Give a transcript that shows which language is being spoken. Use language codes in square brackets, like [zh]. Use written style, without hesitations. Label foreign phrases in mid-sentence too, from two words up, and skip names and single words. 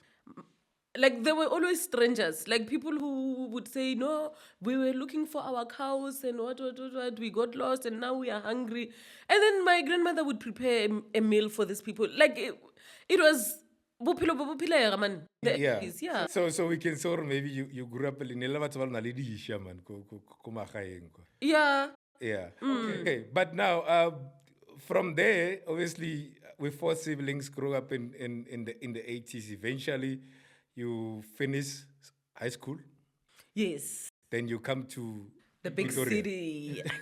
[en] like there were always strangers, like people who would say, no, we were looking for our cows and what, we got lost and now we are hungry. And then my grandmother would prepare a meal for these people. Like it was bophelo man. Yeah. Yeah. So we can sort of maybe you grew up in Nelevatwal man [tn] ko magaeng ko. [en] Yeah. Yeah. Okay. But now from there, obviously with 4 siblings grew up in the 80s. Eventually you finish high school. Yes. Then you come to The big Pretoria. city.